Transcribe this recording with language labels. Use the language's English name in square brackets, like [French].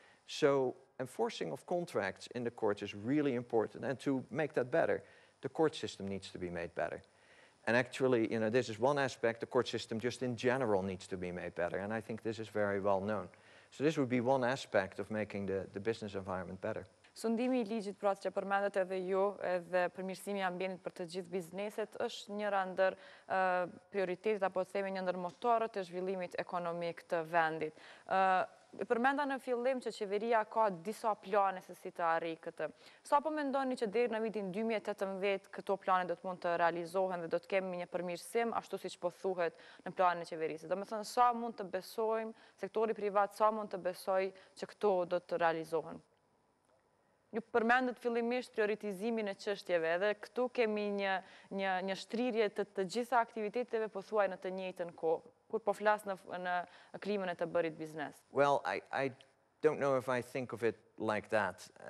[English] So enforcing of contracts in the courts is really important. And to make that better, the court system needs to be made better. And actually, this is one aspect. The court system just in general needs to be made better. And I think this is very well known. So this would be one aspect of making the business environment better. [Albanian] Sundimi I ligjit pra që përmendet edhe ju edhe përmirësimi I ambientit për të gjithë bizneset është njëra ndër prioritetet apo themi një ndër motorët e zhvillimit ekonomik të vendit. Përmenda në fillim që qeveria ka disa plane se si të arrijë këtë. Sa po mendoni që deri në vitin 2018 këto plane do të mund të realizohen dhe do të kemi një përmirësim ashtu siç po thuhet në planin e qeverisë? Domethënë sa mund të besojmë, sektori privat sa mund të besojë që këto do të realizohen? Ju përmendet fillimisht prioritizimin e çështjeve, edhe këtu kemi një shtrirje të gjitha aktiviteteve pothuaj në të njëjtën kohë, kur po flas në klimën e të bërit biznes. [English] Well, I don't know if I think of it like that.